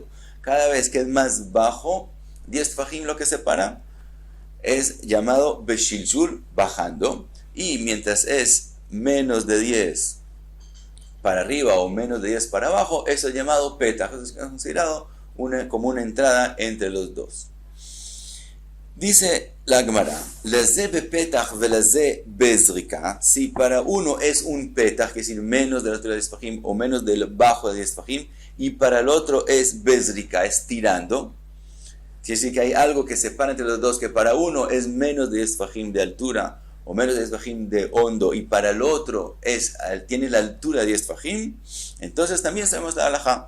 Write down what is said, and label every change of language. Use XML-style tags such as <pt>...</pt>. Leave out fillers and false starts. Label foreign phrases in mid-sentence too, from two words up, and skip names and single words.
<es>Cada vez que es más bajo, 10 fajim lo que separa, es llamado beshilshul, bajando, y mientras es menos de 10 para arriba o menos de 10 para abajo, eso es llamado petach, es considerado como una entrada entre los dos. Dice la Gemara,</es> <he>לזה בפתח ולזה בזריקה,</he> <es>si para uno es un petach, que es decir, menos de la altura de 10 fajim o menos del bajo de 10 fajim, y para el otro es bezrika, es tirando, quiere decir que hay algo que separa entre los dos, que para uno es menos de 10 fajim de altura o menos de 10 fajim de hondo, y para el otro tiene la altura de 10 fajim, entonces también sabemos la halajá.</es>